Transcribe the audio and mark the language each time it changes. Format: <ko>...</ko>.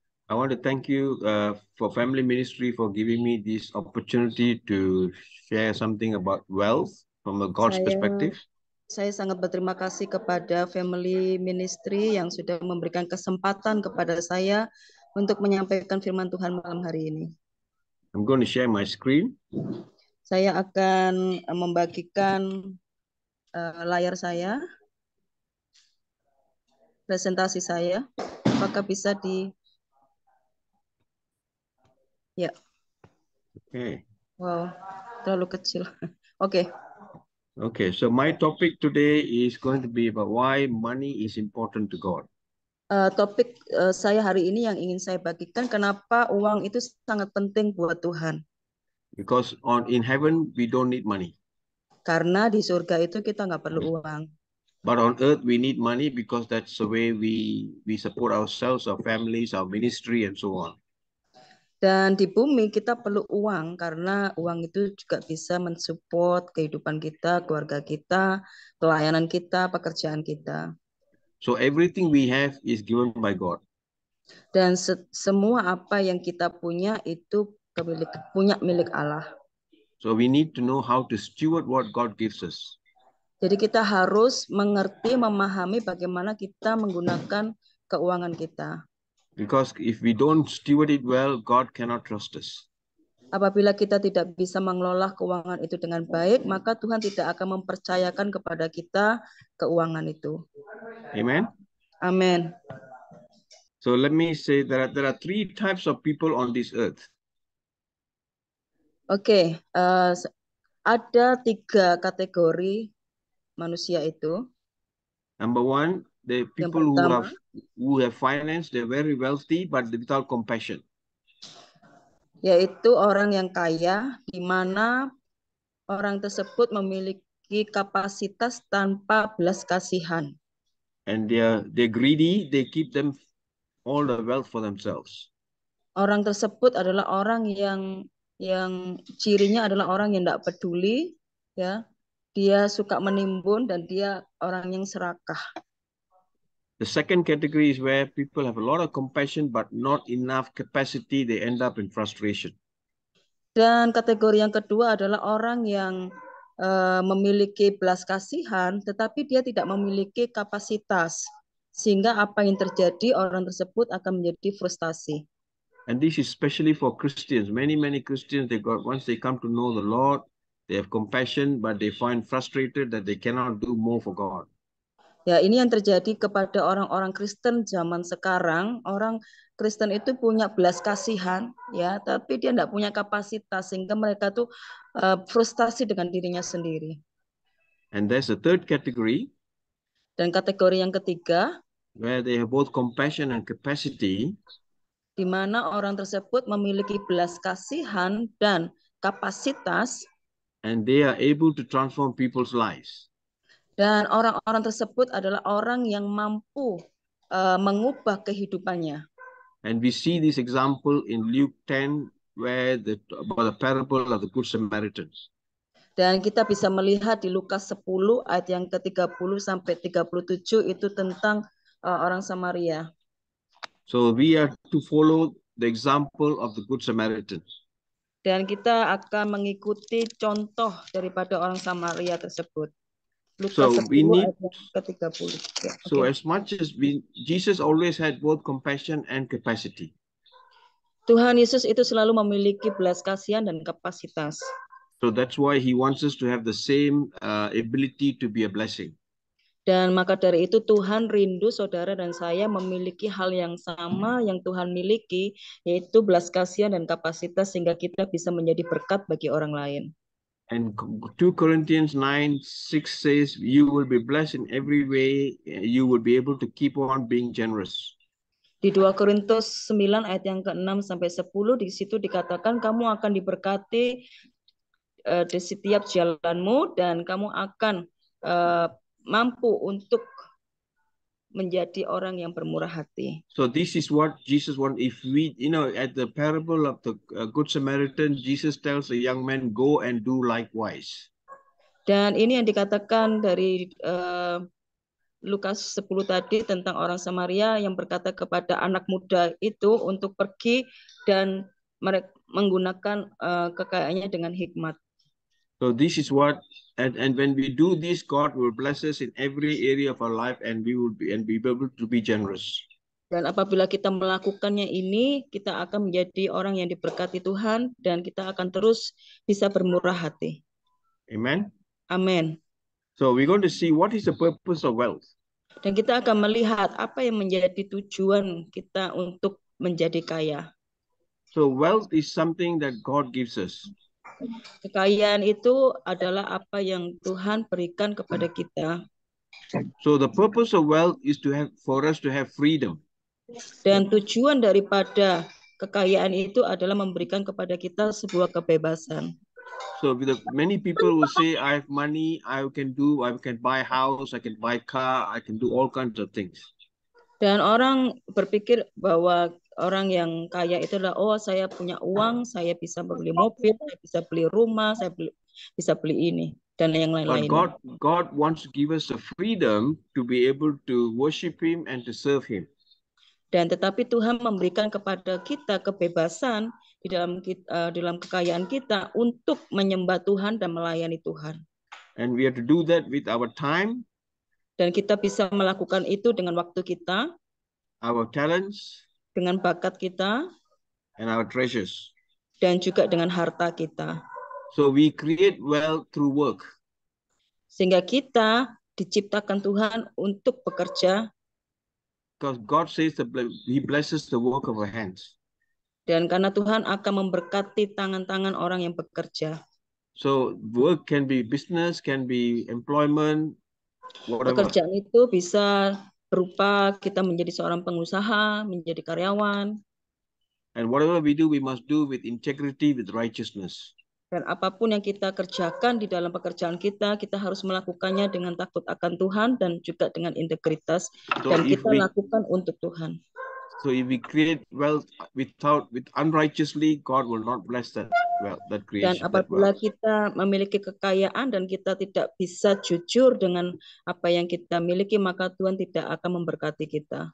<en>I want to thank you for Family Ministry for giving me this opportunity to share something about wealth from a God's perspective.</en> <id>Saya sangat berterima kasih kepada Family Ministry yang sudah memberikan kesempatan kepada saya untuk menyampaikan firman Tuhan malam hari ini.</id> <en>I'm going to share my screen.</en> <id>Saya akan membagikan layar saya, presentasi saya. Apakah bisa ya?</id> <en>Okay.</en> <id>Wow, terlalu kecil. Oke.</id> <en>Okay, so my topic today is going to be about why money is important to God.</en> <id>Topik saya hari ini yang ingin saya bagikan, kenapa uang itu sangat penting buat Tuhan.</id> <en>Because in heaven we don't need money.</en> <id>Karena di surga itu kita nggak perlu uang.</id> <en>But on earth we need money because that's the way we support ourselves, our families, our ministry, and so on.</en> <id>Dan di bumi kita perlu uang karena uang itu juga bisa mensupport kehidupan kita, keluarga kita, pelayanan kita, pekerjaan kita.</id> <en>So everything we have is given by God.</en> <id>Dan semua apa yang kita punya itu punya milik Allah.</id> <en>So we need to know how to steward what God gives us.</en> <id>Jadi kita harus mengerti, memahami bagaimana kita menggunakan keuangan kita.</id> <en>Because if we don't steward it well, God cannot trust us.</en> <id>Apabila kita tidak bisa mengelola keuangan itu dengan baik, maka Tuhan tidak akan mempercayakan kepada kita keuangan itu.</id> <en>Amen.</en> <id>Amin.</id> <en>So let me say there are three types of people on this earth.</en> <id>Oke, ada 3 kategori manusia itu.</id> <en>Number one, the people who have finance, they're very wealthy, but without compassion.</en> <id>Yaitu orang yang kaya, di mana orang tersebut memiliki kapasitas tanpa belas kasihan.</id> <en>And they're greedy, they keep them all the wealth for themselves.</en> <id>Orang tersebut adalah orang yang cirinya adalah orang yang tidak peduli, ya. Dia suka menimbun dan dia orang yang serakah.</id> <en>The second category is where people have a lot of compassion but not enough capacity. They end up in frustration.</en> <id>Dan kategori yang kedua adalah orang yang memiliki belas kasihan, tetapi dia tidak memiliki kapasitas. Sehingga apa yang terjadi, orang tersebut akan menjadi frustasi.</id> <en>And this is especially for Christians. Many Christians, once they come to know the Lord, they have compassion, but they find frustrated that they cannot do more for God.</en> <id>Ya, ini yang terjadi kepada orang-orang Kristen zaman sekarang. Orang Kristen itu punya belas kasihan, ya, tapi dia tidak punya kapasitas sehingga mereka tuh frustasi dengan dirinya sendiri.</id> <en>And there's a third category.</en> <id>Dan kategori yang ketiga,</id> <en>where they have both compassion and capacity,</en> <id>di mana orang tersebut memiliki belas kasihan dan kapasitas,</id> <en>and they are able to transform people's lives.</en> <id>Dan orang-orang tersebut adalah orang yang mampu mengubah kehidupannya.</id> <en>And we see this example in Luke 10, where about the parable of the Good Samaritan.</en> <id>Dan kita bisa melihat di Lukas 10 ayat yang ke-30 sampai 37 itu tentang orang Samaria.</id> <en>So we are to follow the example of the Good Samaritan.</en> <id>Dan kita akan mengikuti contoh daripada orang Samaria tersebut. Lukas 10 ayat yang ke-30. Ya,</id> <en>so as much as Jesus always had both compassion and capacity.</en> <id>Tuhan Yesus itu selalu memiliki belas kasihan dan kapasitas.</id> <en>So that's why he wants us to have the same ability to be a blessing.</en> <id>Dan maka dari itu Tuhan rindu saudara dan saya memiliki hal yang sama yang Tuhan miliki, yaitu belas kasihan dan kapasitas sehingga kita bisa menjadi berkat bagi orang lain.</id> <en>And 2 Corinthians 9:6 says, you will be blessed in every way, you will be able to keep on being generous.</en> <id>Di 2 Korintus 9 ayat yang ke-6 sampai 10 di situ dikatakan kamu akan diberkati di setiap jalanmu dan kamu akan mampu untuk menjadi orang yang bermurah hati.</id> <en>So this is what Jesus wants. If we, at the parable of the Good Samaritan, Jesus tells the young man, go and do likewise.</en> <id>Dan ini yang dikatakan dari Lukas 10 tadi tentang orang Samaria yang berkata kepada anak muda itu untuk pergi dan menggunakan kekayaannya dengan hikmat.</id> <en>So this is what, and when we do this, God will bless us in every area of our life, and we will be able to be generous.</en> <id>Dan apabila kita melakukannya ini, kita akan menjadi orang yang diberkati Tuhan dan kita akan terus bisa bermurah hati.</id> <en>Amen.</en> <id>Amin.</id> <en>So we're going to see what is the purpose of wealth.</en> <id>Dan kita akan melihat apa yang menjadi tujuan kita untuk menjadi kaya.</id> <en>So wealth is something that God gives us.</en> <id>Kekayaan itu adalah apa yang Tuhan berikan kepada kita.</id> <en>So the purpose of wealth is for us to have freedom.</en> <id>Dan tujuan daripada kekayaan itu adalah memberikan kepada kita sebuah kebebasan.</id> <en>So many people will say, I have money, I can buy house, I can buy car, I can do all kinds of things.</en> <id>Dan orang berpikir bahwa orang yang kaya itu adalah, oh saya punya uang, saya bisa beli mobil, saya bisa beli rumah, saya bisa beli ini, dan yang lain-lain.</id> <en>But God wants to give us the freedom to be able to worship Him and to serve Him.</en> <id>Dan tetapi Tuhan memberikan kepada kita kebebasan di dalam kekayaan kita untuk menyembah Tuhan dan melayani Tuhan.</id> <en>And we have to do that with our time.</en> <id>Dan kita bisa melakukan itu dengan waktu kita,</id> <en>our talents,</en> <id>dengan bakat kita,</id> <en>and our treasures.</en> <id>Dan juga dengan harta kita.</id> <en>So we create wealth through work.</en> <id>Sehingga kita diciptakan Tuhan untuk bekerja.</id> <en>Because God says that He blesses the work of our hands.</en> <id>Dan karena Tuhan akan memberkati tangan-tangan orang yang bekerja.</id> <en>So work can be business, can be employment, whatever.</en> <id>Pekerjaan itu bisa berupa kita menjadi seorang pengusaha, menjadi karyawan.</id> <en>And whatever we do, we must do with integrity, with righteousness.</en> <id>Dan apapun yang kita kerjakan di dalam pekerjaan kita, kita harus melakukannya dengan takut akan Tuhan dan juga dengan integritas.</id> <en>So</en> <id>Dan</id> <en>if</en> <id>kita</id> <en>we</en> <id>lakukan untuk Tuhan.</id> <en>create wealth with unrighteously, God will not bless that</en> <id>Dan</id> <en>creation.</en> <id>apabila kita memiliki kekayaan dan kita tidak bisa jujur dengan apa yang kita miliki, maka Tuhan tidak akan memberkati kita.</id>